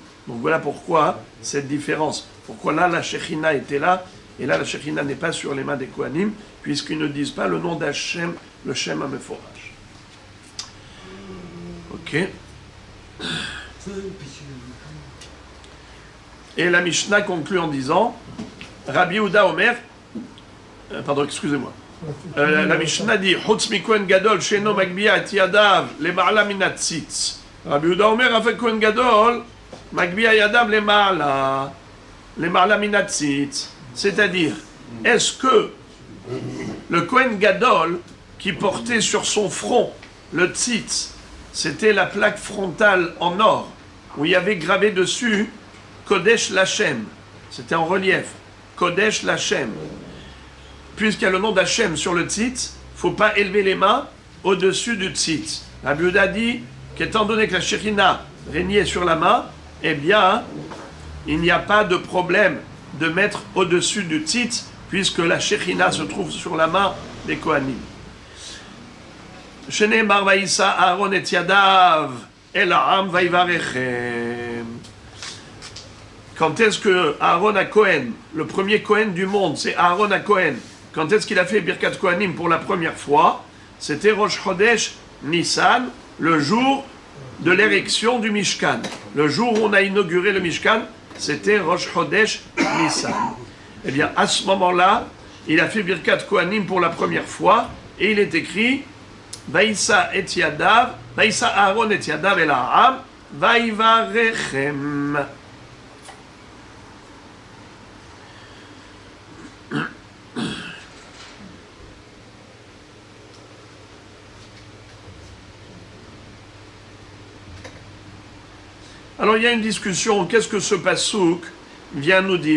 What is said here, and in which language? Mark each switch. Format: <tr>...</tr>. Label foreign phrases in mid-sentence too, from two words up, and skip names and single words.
<fr>Donc voilà pourquoi cette différence. Pourquoi là la Shekhinah était là, et là la Shekhinah n'est pas sur les mains des Kohanim, puisqu'ils ne disent pas le nom d'Hachem, le</fr> <he>שם המפורש.</he> <fr>Ok. Et la Mishnah conclut en disant, Rabbi Yehuda Omer, pardon, excusez-moi. La Mishnah dit,</fr> <he>חוץ מכהן גדול שאינו מגביה את ידיו למעלה מן הציץ. רבי יהודה אומר אף כהן גדול מגביה ידיו למעלה מן הציץ.</he> <fr>C'est-à-dire, est-ce que le</fr> <he>כהן גדול,</he> <fr>qui portait sur son front le tzitz, c'était la plaque frontale en or, où il y avait gravé dessus</fr> <he>קודש לכם,</he> <fr>c'était en relief,</fr> <he>קודש לכם.</he> <fr>Puisqu'il y a le nom d'Hachem sur le tzitz, il ne faut pas élever les mains au-dessus du tzitz. Rabbi Yehuda dit qu'étant donné que la Shekhinah régnait sur la main, eh bien, il n'y a pas de problème de mettre au-dessus du tzitz, puisque la Shekhinah se trouve sur la main des Kohanim.</fr> <he>שנאמר וישא אהרן את ידיו אל העם ויברכם.</he> <fr>Quand est-ce que Aaron à Kohen, le premier Kohen du monde, c'est Aaron à Kohen, quand est-ce qu'il a fait</fr> <he>ברכת כהנים</he> <fr>pour la première fois? C'était</fr> <he>ראש חודש ניסן,</he> <fr>le jour de l'érection du Mishkan. Le jour où on a inauguré le Mishkan, c'était</fr> <he>ראש חודש ניסן.</he> <fr>Eh bien, à ce moment-là, il a fait</fr> <he>ברכת כהנים</he> <fr>pour la première fois, et il est écrit</fr> <he>וישא את ידיו וישא אהרן את ידיו אל העם ויברכם.</he> <fr>Alors il y a une discussion, qu'est-ce que ce pasouk vient nous dire?</fr>